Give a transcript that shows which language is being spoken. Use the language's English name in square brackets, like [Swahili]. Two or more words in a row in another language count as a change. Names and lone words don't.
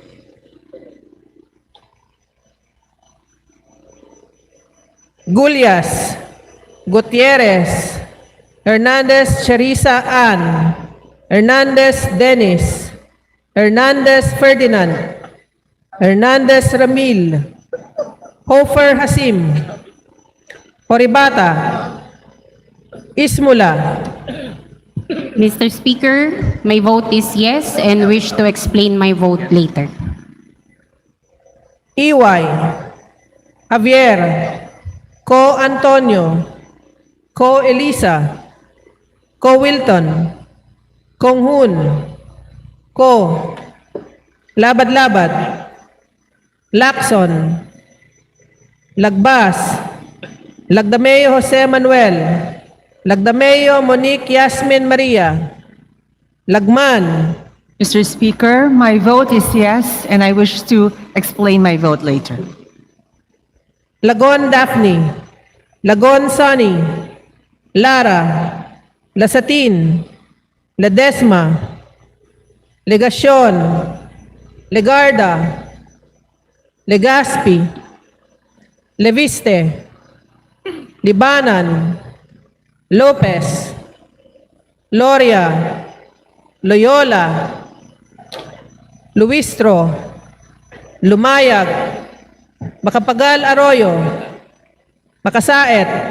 [English] Gulyas, Gutierrez, Hernandez Charissa Ann, Hernandez Dennis, Hernandez Ferdinand, Hernandez Ramil, Hofer Hasim, Horibata, Ismula, Mr. Speaker, my vote is yes, and wish to explain my vote later. Iway, Javier, Ko Antonio, Ko Elisa, Ko Wilton, Kong Hun, Ko, Labad-Labad, Lacson, Lagbas, Lagdameo Jose Manuel, Lagdameo Monique Yasmin Maria, Lagman, Mr. Speaker, my vote is yes, and I wish to explain my vote later. Lagon Daphne, Lagon Sonny, Lara, Lasatin, Ledesma, Legacion, Legarda, Legaspi, Leviste, Libanan, Lopez, Loria, Loyola, Luistro, Lumayag, Macapagal Arroyo, Makasaet,